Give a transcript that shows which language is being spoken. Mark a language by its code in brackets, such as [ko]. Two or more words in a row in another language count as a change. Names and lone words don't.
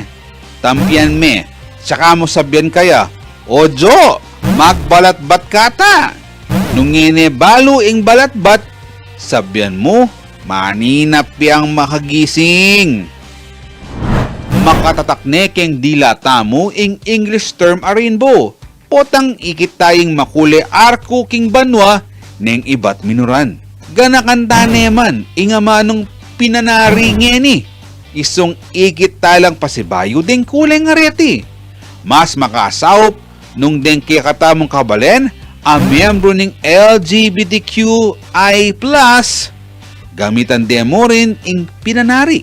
[pam] Tampian me, tsaka mo sabihan kaya, Ojo, magbalatbat kata. Nung balo ing balatbat, sabihan mo, maninap yang makagising. Makatatakne keng dilata mo ing [en] English term [pam] a rainbow. Potang ikit tayong makule arko king banwa neng ibat minuran. Ganakanta neman, ingamanong pinanari ngeni. Isong ikit talang pasibayo ding kuleng areti. Mas makasawop nung deng katamong kabalen, [tl] ang miyembro ng LGBTQI+, [pam] gamitan demo rin ing pinanari.